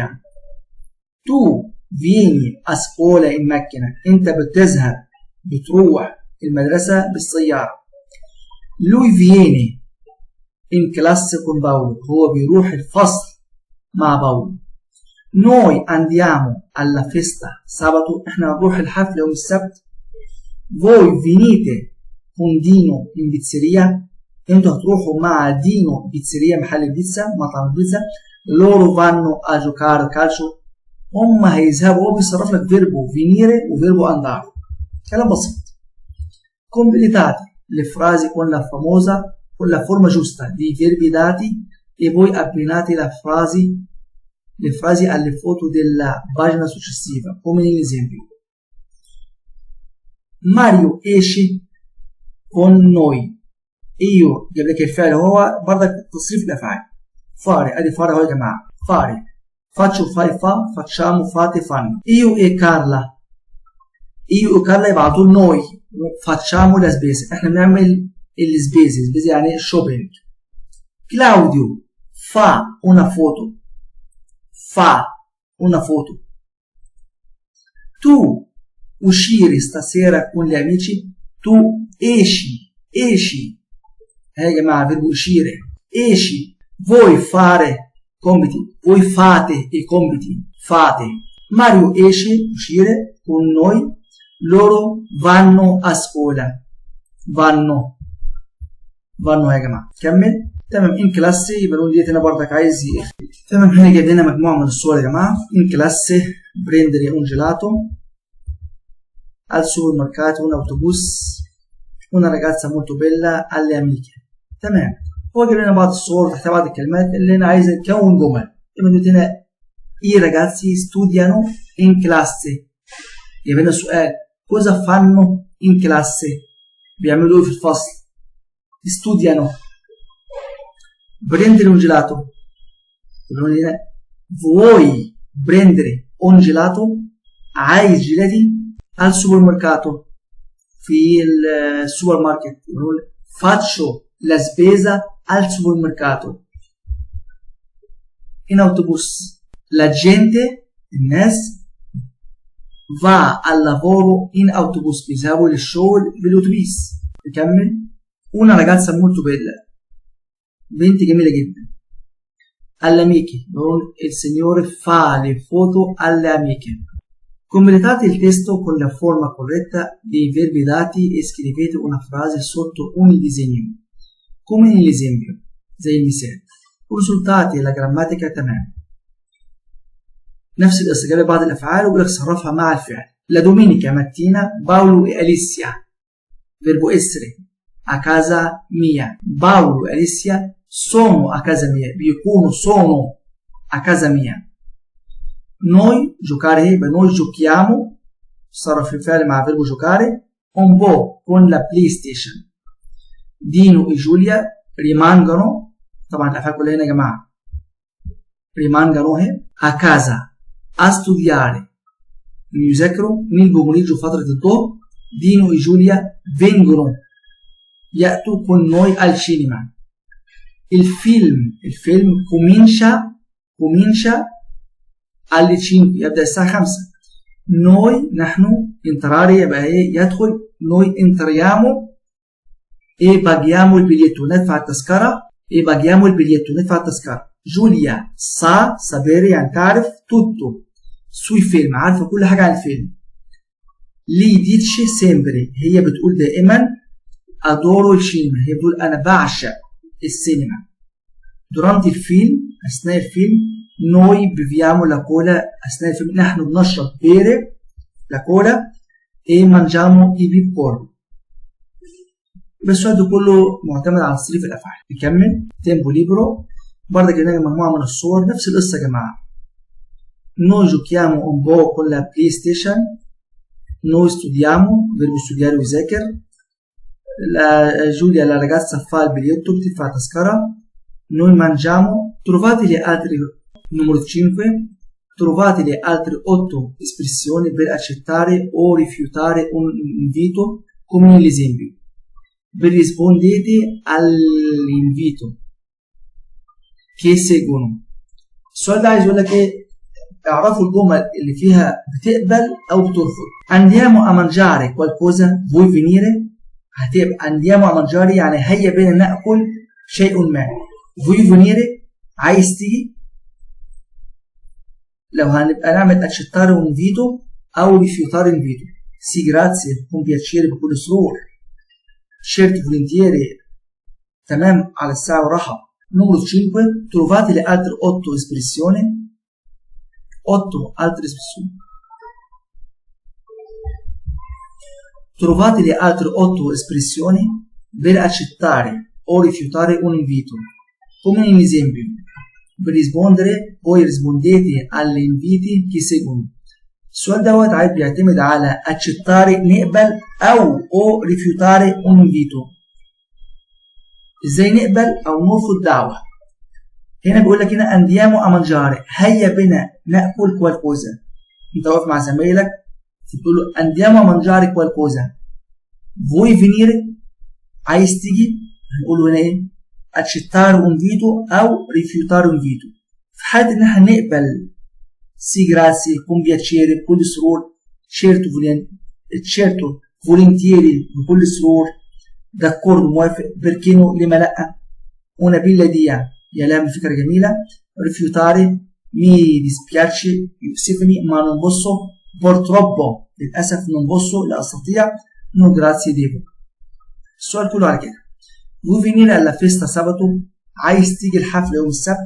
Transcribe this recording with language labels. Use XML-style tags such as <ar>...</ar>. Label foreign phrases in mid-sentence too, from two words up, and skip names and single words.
<it>tu vieni a scuola in macchina.</it> <ar>أنت بتروح المدرسة بالسيارة.</ar> <it>lui viene in classe con Paolo.</it> <ar>هو بيروح الفصل مع باولو.</ar> <it>noi andiamo alla festa sabato.</it> <ar>احنا نروح الحفلة يوم السبت.</ar> <it>voi venite con Dino in pizzeria.</it> <ar>انتوا هتروحوا مع دينو بيتزيريا محل البيتزا مطعم البيتزا.</ar> <it>loro vanno a giocare calcio.</it> <ar>هم هيذهبوا. هو بيصرف لك فيربو</ar> <it>venire وفيربو andare.</it> <ar>كلام بسيط.</ar> <it>completate le frasi con la famosa con la forma giusta dei verbi dati e poi abbinate le frasi alle foto della pagina successiva come nell'esempio. Mario esce con noi.</it> <ar>io جاب لك الفعل هو برضك تصريف الافعال.</ar> <it>fare ادي fare</it> <ar>اهو يا جماعه.</ar> <it>fare faccio fai fa facciamo fate fanno. io e Carla</it> <ar>يبقى على طول</ar> <it>noi facciamo la spesa.</it> <ar>احنا بنعمل السبيس يعني الشوبينج.</ar> <it>Claudio fa una foto. tu uscire stasera con gli amici. tu esci</it> <ar>يا جماعة فيربو</ar> <it>uscire esci. voi fate i compiti. fate. Mario esce uscire con noi. loro vanno a scuola. vanno</it> <ar>يا جماعة. كمل. تمام.</ar> <it>in classe</it> <ar>يبقى نقول ديت هنا برضك عايز تمام. هنا جايب لنا مجموعة من الصور يا جماعة.</ar> <it>in classe prendere un gelato. al supermercato un autobus. una ragazza molto bella alle amiche.</it> <ar>تمام. هو جاب لنا بعض الصور تحت بعض الكلمات اللي انا عايز نكون جمل. لما قلت هنا</ar> <it>i ragazzi studiano in classe،</it> <ar>جاب لنا سؤال</ar> <it>cosa fanno in classe،</it> <ar>بيعملوا ايه في الفصل؟</ar> <it>studiano. prendere un gelato، يقولون هنا vuoi prendere un gelato،</it> <ar>عايز جيلاتي</ar> <it>al supermercato،</it> <ar>في السوبر ماركت.</ar> <it>يقول faccio la spesa al supermercato. in autobus la gente،</it> <ar>الناس</ar> <it>va al lavoro in autobus،</it> <ar>بيذهبوا للشغل بالأتوبيس.</ar> <it>نكمل una ragazza molto bella،</it> <ar>بنت جميلة جدا.</ar> <it>alle amiche، يقول il signore fa le foto alle amiche. Completate il testo con la forma corretta dei verbi dati e scrivete una frase sotto ogni disegno come nell'esempio</it> <ar>زي المثال.</ar> <it>consultate la grammatica تمام.</it> <ar>نفس الاستجابة بعض الأفعال وبيقول لك صرفها مع الفعل.</ar> <it>la domenica mattina Paolo e Alicia، verbo essere a casa mia. Paolo e Alicia sono a casa mia،</it> <ar>بيكونوا</ar> <it>sono a casa mia. noi giocare، يبقى noi giochiamo</it> <ar>صرف الفعل مع</ar> <it>verbo giocare un po' con la PlayStation. Dino e Giulia rimangono،</it> <ar>طبعا الأفعال كلها هنا يا جماعة</ar> <it>rimangono a casa a studiare،</it> <ar>يذاكروا من البوموليجو فترة الظهر.</ar> <it>دينو e Giulia vengono،</it> <ar>يأتوا</ar> <it>con noi al cinema. الفيلم comincia alle 5،</it> <ar>يبدأ الساعة 5.</ar> <it>noi</it> <ar>نحن entrare يبقى ايه يدخل.</ar> <it>noi entriamo e paghiamo il biglietto،</it> <ar>ندفع التذكرة.</ar> <it>e paghiamo il biglietto،</it> <ar>ندفع التذكرة. جوليا sapere يعني تعرف</ar> <it>tutto sui film،</it> <ar>عارفة كل حاجة عن الفيلم.</ar> <it>لي dice sempre،</it> <ar>هي بتقول دائما</ar> <it>adoro il cinema،</it> <ar>هي بتقول أنا بعشق السينما.</ar> <it>durante il film،</it> <ar>أثناء الفيلم</ar> <it>noi beviamo la cola،</it> <ar>أثناء الفيلم نحن بنشرب</ar> <it>bere la cola e mangiamo i popcorn.</it> <ar>بس السؤال ده كله معتمد على تصريف الأفعال. نكمل</ar> <it>tempo libero.</it> <ar>برضه كده مجموعة من الصور نفس القصة يا جماعة.</ar> <it>noi giochiamo un po' con la PlayStation. noi studiamo verbo studiare</it> <ar>ويذاكر.</ar> <it>Giulia la ragazza fa il biglietto،</it> <ar>بتدفع تذكرة.</ar> <it>noi mangiamo. trovate le altre numero 5. trovate le altre 8 espressioni per accettare o rifiutare un invito come nell'esempio. rispondete all'invito che seguono.</it> <ar>السؤال ده عايز يقول لك ايه؟ اعرفوا الجمل اللي فيها بتقبل او بترفض.</ar> <it>andiamo a mangiare qualcosa vuoi venire، هتبقى andiamo a mangiare</it> <ar>يعني هيا بينا ناكل شيء ما.</ar> <it>vuoi venire</it> <ar>عايز تيجي. لو هنبقى نعمل</ar> <it>accettare un invito</it> <ar>او</ar> <it>rifiutare invito. sì grazie con piacere</it> <ar>بكل سرور.</ar> <it>certo volentieri</it> <ar>تمام على الساعة ورحب.</ar> <it>numero 5 trovate le altre 8 espressioni. 8 altre espressioni. trovate le altre 8 espressioni per accettare o rifiutare un invito come in esempio. per rispondere poi rispondete alle inviti che seguono.</it> <ar>السؤال دوت عايز بيعتمد على</ar> <it>accettare نقبل او rifiutare un invito.</it> <ar>ازاي نقبل او نرفض دعوة؟ هنا بيقول لك هنا</ar> <it>andiamo a mangiare،</it> <ar>هيا بنا ناكل</ar> <it>qualcosa.</it> <ar>انت واقف مع زمايلك تقول له</ar> <it>andiamo a mangiare qualcosa. vuoi venire</it> <ar>عايز تيجي، هنقول هنا ايه؟</ar> <it>accettare un invito او rifiutare un invito.</it> <ar>في حالة ان احنا نقبل</ar> <it>sì grazie con piacere</it> <ar>بكل سرور.</ar> <it>certo volentieri</it> <ar>بكل سرور.</ar> <it>d'accordo</it> <ar>موافق.</ar> <it>perché no</it> <ar>لما لا.</ar> <it>una bella idea</it> <ar>يا لها فكرة جميلة.</ar> <it>rifiutare mi dispiace</it> <ar>يؤسفني ما</ar> <it>non posso purtroppo</it> <ar>للأسف</ar> <it>non posso</it> <ar>لا أستطيع.</ar> <it>no grazie devo.</it> <ar>السؤال كله على كده.</ar> <it>vuoi venire alla festa sabato</it> <ar>عايز تيجي الحفلة يوم السبت.</ar>